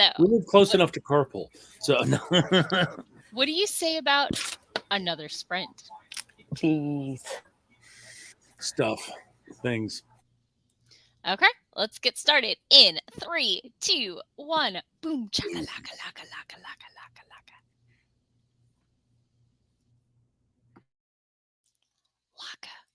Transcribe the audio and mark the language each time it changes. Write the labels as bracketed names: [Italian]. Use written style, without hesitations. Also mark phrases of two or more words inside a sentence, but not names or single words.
[English] we live close enough to carpool. So what do you say about another sprint? Please. Stuff. Things. Okay, let's get started in 3, 2, 1. Boom, chaka laka laka laka laka laka laka. Laka.